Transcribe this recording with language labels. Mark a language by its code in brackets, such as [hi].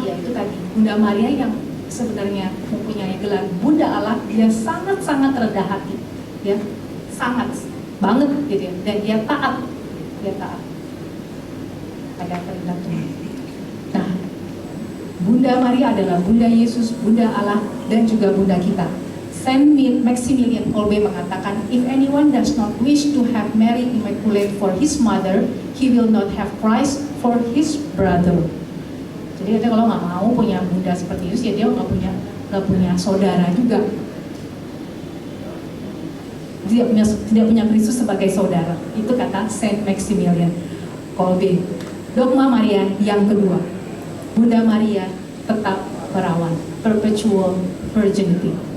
[id] Ya itu tadi, Bunda Maria yang sebenarnya mempunyai gelar Bunda Allah, dia sangat-sangat rendah hati, ya, sangat banget gitu ya, dan dia taat pada kehendak Tuhan. Nah, Bunda Maria adalah Bunda Yesus, Bunda Allah, dan juga Bunda kita. [en] Saint Maximilian Kolbe mengatakan, if anyone does not wish to have Mary Immaculate for his mother, he will not have Christ for his brother. [id] Jadi kalau nggak mau punya bunda seperti Yesus, ya dia nggak punya saudara juga. Tidak punya Kristus sebagai saudara. Itu kata Saint Maximilian Kolbe. Dogma Maria yang kedua, Bunda Maria tetap perawan, [en] perpetual virginity.